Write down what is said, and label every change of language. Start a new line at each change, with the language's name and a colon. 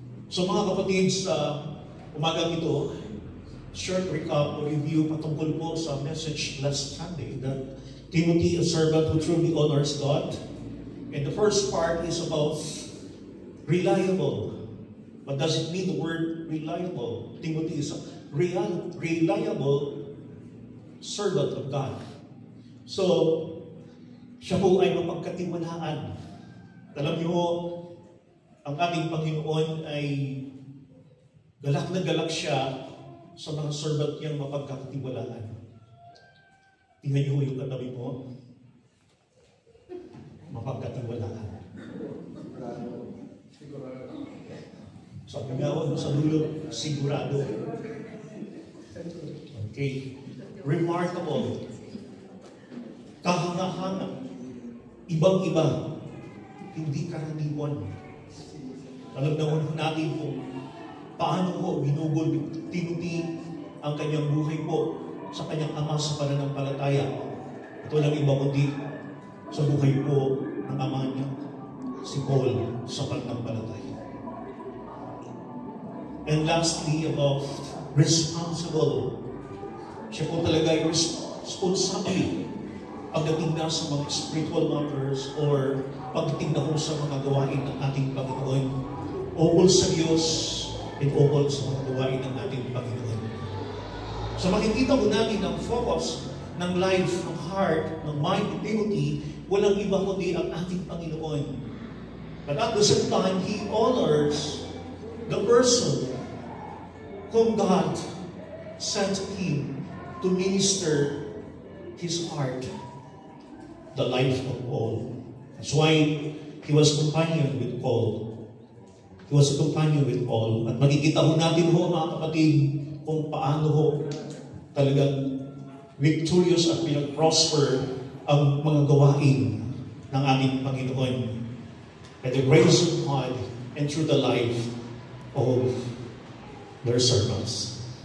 English: So
Filipino: mga kapatid, sa umagang ito,
English: short recap or review
Filipino: patungkol po sa
English: message last Sunday that Timothy, a servant who truly honors God. And the first part is about reliable. What does it mean, the word reliable? Timothy is a reliable servant of God.
Filipino: So, siya po ay mapagkatiwalaan. Alam niyo, ang ating Panginoon ay galak na galak siya sa mga servant niyang mapagkakatiwalaan. Tingnan niyo yung katabi mo. Mapagkatiwalaan. Sabi nga ako sa dulo, sigurado. Okay. Remarkable. Kahanga-hanga. Ibang-iba. Hindi karaniwan. Alam naman natin kung paano po binugol ni Timothy ang kanyang buhay po sa kanyang ama sa pananampalataya. Ito lang iba kundi sa buhay po ng ama niya, si Paul, sa pananampalataya.
English: And lastly, about responsible.
Filipino: Siya po talaga ay responsable pagdating na sa mga spiritual matters or pagdating na po sa mga gawain ng ating Panginoon. Ukol sa Diyos at ukol sa mga gawain ng ating Panginoon. So makikita mo natin ang focus ng life, ng heart, ng mind ni Timothy, walang iba kundi ang ating Panginoon.
English: But at the same time, he honors the person whom God sent him to minister his heart, the life of Paul. That's why he was companion with Paul. He was a companion with Paul.
Filipino: At makikita ho natin ho, mga kapatid, kung paano ho talagang victorious at pinag-prosper ang mga gawain ng ating Panginoon.
English: By the grace of God and through the life of their servants.